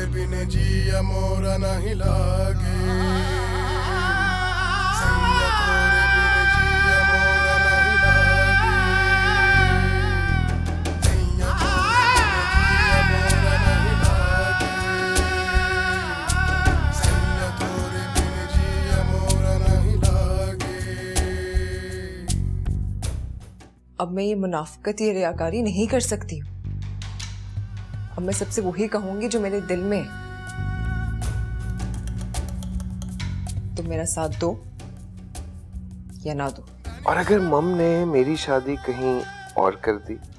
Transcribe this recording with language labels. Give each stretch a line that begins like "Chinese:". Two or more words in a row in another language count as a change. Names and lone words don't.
Hindi: बिन जिया मोरा नहीं लागे, सैया तोरे बिन जिया मोरा नहीं लागे, सैया तोरे बिन जिया मोरा नहीं लागे, सैया तोरे बिन जिया मोरा नहीं लागे। अब मैं ये मुनाफिकत, ये रियाकारी नहीं कर सकती हूँ। अब मैं सबसे वही कहूंगी जो मेरे दिल में है। तुम मेरा साथ दो या ना दो। और अगर मम ने मेरी शादी कहीं और कर दी